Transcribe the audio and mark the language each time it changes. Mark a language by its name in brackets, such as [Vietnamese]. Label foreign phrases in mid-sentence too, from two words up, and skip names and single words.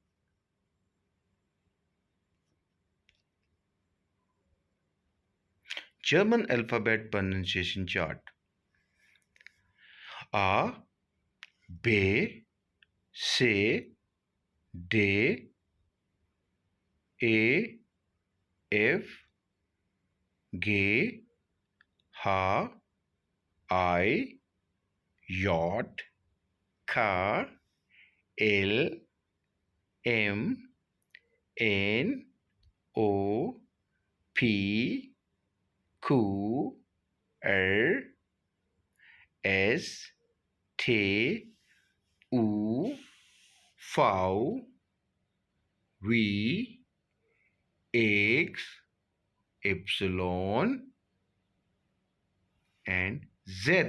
[English] German alphabet pronunciation chart. [German] A, B, C, D, E, F, G, H, I, J, K, L, M, N, O, P, [English] Q, R, S, T, U, V, W, X, Y, and Z.